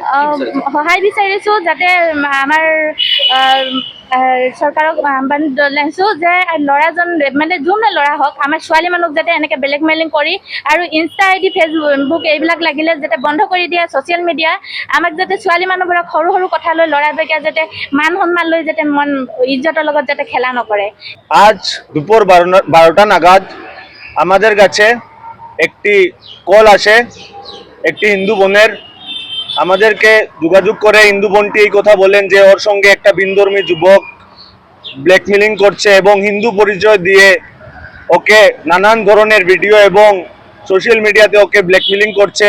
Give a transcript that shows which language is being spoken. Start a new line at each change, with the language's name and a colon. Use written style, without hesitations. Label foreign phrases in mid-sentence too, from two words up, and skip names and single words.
Assamese: সহায় বিচাৰিছোঁ যাতে আমাৰ চৰকাৰক আহ্বান জনাইছোঁ যে ল'ৰাজন মানে যোনে ল'ৰা হওক, আমাৰ ছোৱালী মানুহক যাতে এনেকৈ ব্লেকমেইলিং কৰি আৰু ইনষ্টা ID ফেচবুক এইবিলাক লাগিলে যাতে বন্ধ কৰি দিয়ে।
English: social media
Assamese: আমাক যাতে ছোৱালী মানুহবোৰক সৰু সৰু কথা লৈ ল'ৰাবিলাকে যাতে মান সন্মান লৈ যাতে মন ইজ্জতৰ লগত যাতে খেলা নকরে।
Bangla: আজ দুপুর 12টা নাগাদ আমাদের কাছে একটি কল আসে একটি হিন্দু বোনের। আমাদেরকে যোগাযোগ করে হিন্দু বোনটি এই কথা বলেন যে ওর সঙ্গে একটা ভিনধর্মী যুবক ব্ল্যাকমেইলিং করছে এবং হিন্দু পরিচয় দিয়ে ওকে নানান ধরনের ভিডিও এবং
English: social mediaতে
Bangla: ওকে ব্ল্যাকমেইলিং করছে।